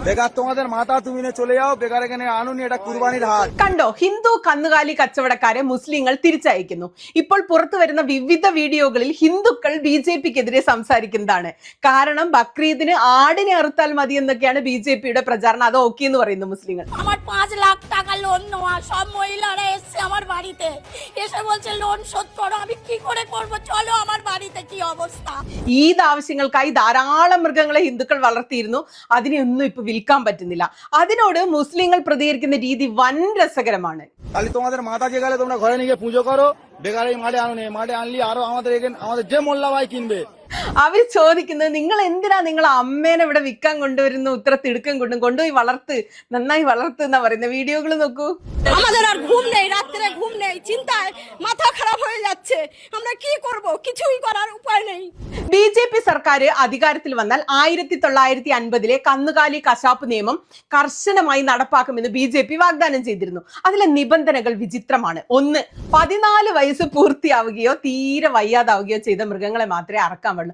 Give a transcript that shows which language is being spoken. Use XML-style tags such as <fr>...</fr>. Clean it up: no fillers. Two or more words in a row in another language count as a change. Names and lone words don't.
<ml>കണ്ടോ, ഹിന്ദു കന്നുകാലി കച്ചവടക്കാരെ മുസ്ലിങ്ങൾ തിരിച്ചയക്കുന്നു. ഇപ്പോൾ പുറത്തു വരുന്ന വിവിധ വീഡിയോകളിൽ ഹിന്ദുക്കൾ BJPക്കെതിരെ സംസാരിക്കുന്നതാണ്. കാരണം ബക്രീദിന് ആടിനെ അറുത്താൽ മതി എന്നൊക്കെയാണ് BJPയുടെ പ്രചാരണം. അത് ഓക്കെ എന്ന് പറയുന്നു മുസ്ലിങ്ങൾ.</ml> <bn>5 লাখ টাকা লোন নেওয়া, সব মহিলারা এসছে আমার বাড়িতে, এসে বলছে লোন শোধ করো। আমি কি করে করবো? চলো আমার বাড়িতে, কি অবস্থা।</bn> <ml>ഈദ് ആവശ്യങ്ങൾക്കായി ധാരാളം മൃഗങ്ങളെ ഹിന്ദുക്കൾ വളർത്തിയിരുന്നു. അതിനെയൊന്നും ഇപ്പൊ വിൽക്കാൻ പറ്റുന്നില്ല. അതിനോട് മുസ്ലിങ്ങൾ പ്രതികരിക്കുന്ന രീതി വൻ രസകരമാണ്.</ml> <bn>তোমাদের মাথা জেগালে তোমরা ঘরে নিয়ে পুজো করো, বেকার এই মাঠে আনো, মাঠে আনলি আরো আমাদের যে মোল্লা ভাই কিনবে.</bn> <ml>അവർ ചോദിക്കുന്നത്, നിങ്ങൾ എന്തിനാ നിങ്ങൾ അമ്മേനെ ഇവിടെ വിൽക്കാൻ കൊണ്ടുവരുന്നു, ഇത്ര തിടുക്കം കൊണ്ടുപോയി വളർത്ത്, നന്നായി വളർത്ത് എന്നാ പറയുന്ന വീഡിയോകൾ നോക്കൂ.</ml> <bn>আমাদের আর ঘুম নেই, রাত্রে ঘুম নেই, চিন্তায় মাথা খারাপ হয়ে যাচ্ছে। আমরা কি করব? কিছুই করার উপায় নেই.</bn> <ml>BJP സർക്കാർ അധികാരത്തിൽ വന്നാൽ 1950-ലെ കന്നുകാലി കശാപ്പ് നിയമം കർശനമായി നടപ്പാക്കുമെന്ന് BJP വാഗ്ദാനം ചെയ്തിരുന്നു. അതിലെ നിബന്ധനകൾ വിചിത്രമാണ്. 1, 14 വയസ്സ് പൂർത്തിയാവുകയോ തീരെ വയ്യാതാവുകയോ ചെയ്ത മൃഗങ്ങളെ മാത്രമേ അറക്കാൻ പാടുള്ളൂ.</ml>